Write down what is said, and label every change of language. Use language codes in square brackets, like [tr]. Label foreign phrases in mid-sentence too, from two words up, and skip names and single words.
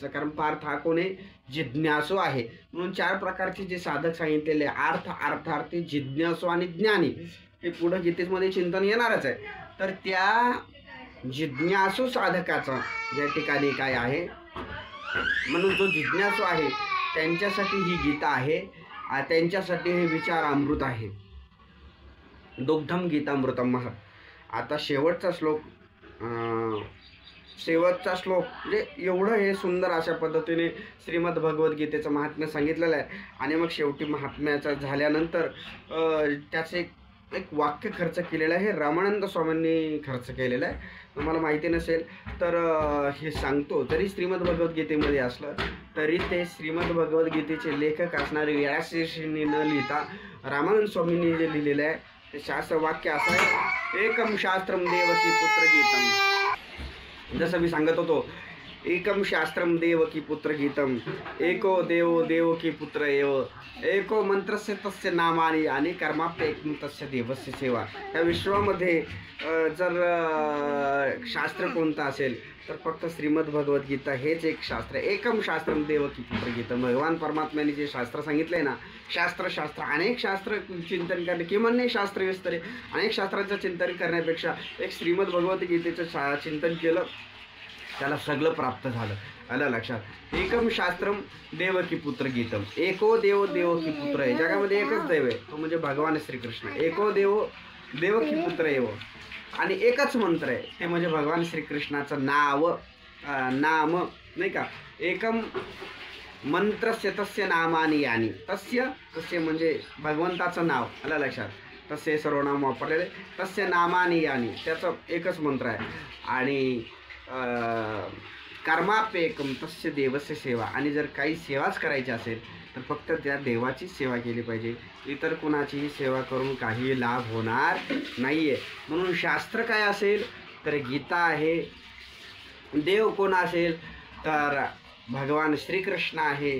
[mr] कारण पार्थ हा कोण आहे, जिज्ञासू आहे. म्हणून 4 प्रकारचे जे साधक सांगितलेले अर्थ, अर्थार्थी, जिज्ञासू आणि ज्ञानी, हे पुढं गीतेमध्ये चिंतन येणारच आहे. तर त्या जिज्ञासू साधकाचं या ठिकाणी काय आहे, म्हणून जो जिज्ञासू आहे त्यांच्यासाठी ही गीता आहे, त्यांच्यासाठी हे विचार अमृत आहे. [sa] दुग्धम गीतामृतम महत. [mr] आता शेवटचा श्लोक म्हणजे एवढं हे सुंदर अशा पद्धतीने श्रीमद भगवद्गीतेचं महात्म्य सांगितलेलं आहे. आणि मग शेवटी महात्म्याचं झाल्यानंतर त्याचे एक वाक्य खर्च केलेलं आहे. रामानंद स्वामींनी खर्च केलेलं आहे. तुम्हाला माहिती नसेल तर हे सांगतो. जरी श्रीमद भगवद्गीतेमध्ये असलं तरी ते श्रीमद भगवद्गीतेचे लेखक असणारे व्यासऋषींनी न लिहिता रामानंद स्वामींनी जे लिहिलेलं आहे ते शास्त्र वाक्य असं आहे, [sa] एकम शास्त्रम देवकी पुत्र गीतम. [mr] जसं मी सांगत होतो, [sa] एकम शास्त्रम देवकी पुत्र गीतम, एको देवो देवकी पुत्र एव, एको मंत्रस्य तस्य नामानी आणि कर्माप्येकम तस्य देवस्य सेवा. [mr] या विश्वामध्ये जर शास्त्र कोणतं असेल तर फक्त श्रीमद भगवद्गीता हेच एक शास्त्र आहे. [sa] एकम शास्त्रम देवकी पुत्र गीतम. [mr] भगवान परमात्म्याने जे शास्त्र सांगितलंय ना, शास्त्र अनेक शास्त्र चिंतन करणे किंवा नाही शास्त्र विस्तरे अनेक शास्त्राचं चिंतन करण्यापेक्षा एक श्रीमद भगवद्गीतेचं चिंतन केलं त्याला सगळं प्राप्त झालं. आलं लक्षात. [sa] एकम शास्त्रम देवकी पुत्र गीतम, एको देव देवकी पुत्र आहे. [mr] जगामध्ये एकच देव आहे, तो म्हणजे भगवान श्रीकृष्ण. [sa] एको देव देवकी पुत्र एव, [mr] आणि एकच मंत्र आहे ते म्हणजे भगवान श्रीकृष्णाचं नाम नाही का. [sa] एकम मंत्रस्य तस्य नामानी यानी, [mr] तस्य म्हणजे भगवंताचं नाव. आलं लक्षात. तस्य सर्वनाम वापरलेले, [sa] तस्य नामानी यानी [mr] त्याचं एकच मंत्र आहे. आणि [sa] कर्माप्येकम तस्य देवस्य सेवा, [mr] आणि जर काही सेवाच करायची असेल तर फक्त त्या देवाचीच सेवा केली पाहिजे. इतर कोणाचीही सेवा करून काही लाभ होणार नाही आहे. म्हणून शास्त्र काय असेल तर गीता आहे. देव कोण असेल तर भगवान श्रीकृष्ण आहे.